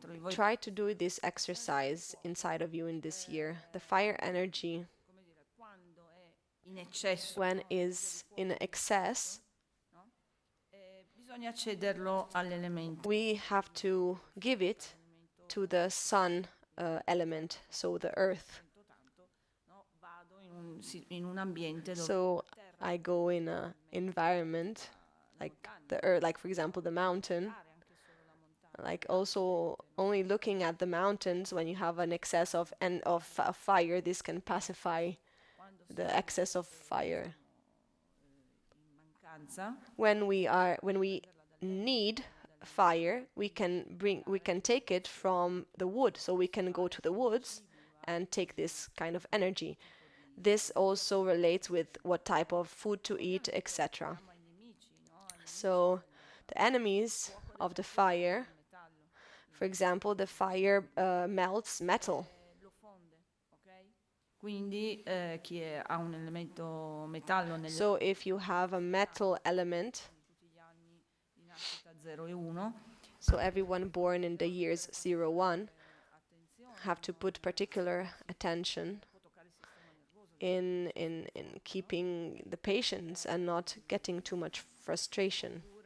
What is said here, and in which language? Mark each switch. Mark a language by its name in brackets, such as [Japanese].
[English] Try to do this exercise inside of you in this year. The fire energy, when is in excess, [Italian] Bisogna cederlo all'elemento. [English] we have to give it to the sun element, so the earth. [Italian] Vado in un ambiente dove [English] So I go in an environment like the earth, like for example the mountain. Like also only looking at the mountains, when you have an excess of fire, this can pacify the excess of fire. When we need fire, we can take it from the wood. So we can go to the woods and take this kind of energy. This also relates with what type of food to eat, etc. So the enemies of the fire, for example, the fire melts metal. [Italian] Quindi chi ha un elemento metallo negli [English] So if you have a metal element, [Italian] tutti gli anni di nascita 0 e 1, [English] so everyone born in the years 01 have to put particular attention in keeping the patience and not getting too much frustration.